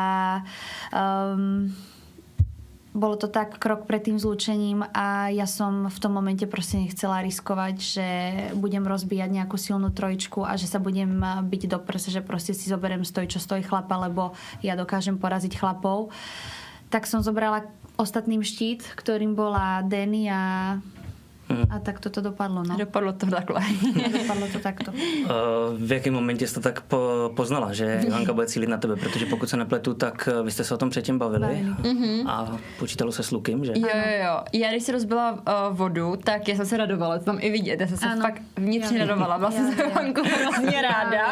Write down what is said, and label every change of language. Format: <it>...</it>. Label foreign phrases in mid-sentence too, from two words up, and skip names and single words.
<sk>bolo to tak krok pred tým zlúčením a ja som v tom momente proste nechcela riskovať, že budem rozbíjať nejakú silnú trojičku a že sa budem byť do prsa, že proste si zoberiem stoj, čo stojí chlapa, lebo ja dokážem poraziť chlapov. Tak som zobrala ostatným štít, ktorým bola Denny a A tak to dopadlo, no.</sk> <cs>Dopadlo to takhle.</cs> <sk>Dopadlo to takto.</sk> <cs>V jakém momentě jste to tak poznala, že Johanka bude cílit na tebe? Protože pokud se nepletu, tak vy jste se o tom předtím bavili a počítalo se s Lukem, že? Jo. Já když si rozbila vodu, tak já jsem se radovala, to tam i vidět, já jsem se fakt vnitřně radovala, byla jsem se Johanku hrozně ráda.</cs>